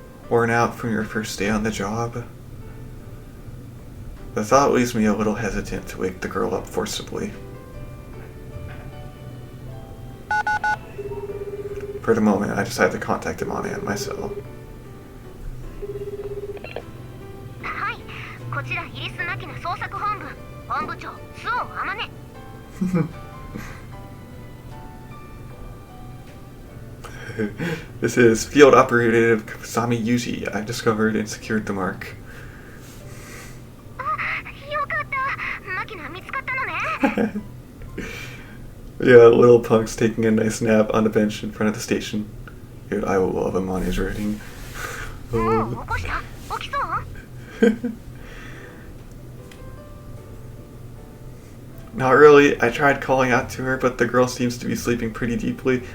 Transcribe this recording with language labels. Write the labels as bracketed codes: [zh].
[en] Worn out from your first day on the job? The thought leaves me a little hesitant to wake the girl up forcibly. For the moment, I decide to contact Amane at my cell. [ja] はい、こちらイリス・マキナ捜索本部本部長周防天音。 [en] This is Field Operative Kasami Yuuji. I've discovered and secured the mark. [ja] あ、よかった。マキナ見つかったのね。 [en] Yeah, little punk's taking a nice nap on a bench in front of the station. Dude, I will love Amane's writing. [ja] もう起こした？起きそう？ [en] Not really. I tried calling out to her, but the girl seems to be sleeping pretty deeply.